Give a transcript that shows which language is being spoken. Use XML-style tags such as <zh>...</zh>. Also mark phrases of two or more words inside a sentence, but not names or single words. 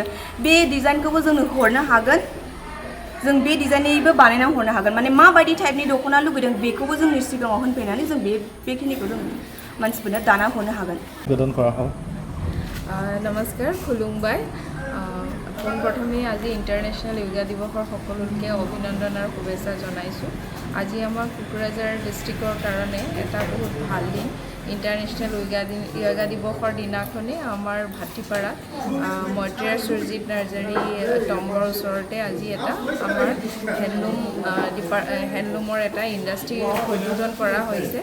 <brx>बे डिजाइनखौबो जोंनो हरनो हागोन। जों बे डिजाइननिबो बानायनानै हरनो हागोन। माने माबायदि टाइपनि दख'ना लुगैदों बेखौबो जोंनि सिगाङाव होनफैनानै जों बेखिनिखौ जों मानसिफोरनो दाना हरनो हागोन। नमस्कार खुलुमबाय।</brx> <as>পোনপ্ৰথমে আজি</as> <en>International Yoga</en> <as>দিৱসৰ সকলোকে অভিনন্দন আৰু শুভেচ্ছা জনাইছোঁ। আজি আমাৰ কোকৰাঝাৰ ডিষ্ট্ৰিক্টৰ কাৰণে এটা বহুত ভাল দিন।</as> <en>International Yoga</en> <as>দিৱসৰ দিনাখনে আমাৰ ভাটিপাৰা মৈত্ৰেয় সুৰজিত নাৰ্জাৰী টম্বৰ ওচৰতে আজি এটা আমাৰ হেণ্ডলুমৰ এটা ইণ্ডাষ্ট্ৰী উদ্বোধন কৰা হৈছে।</as>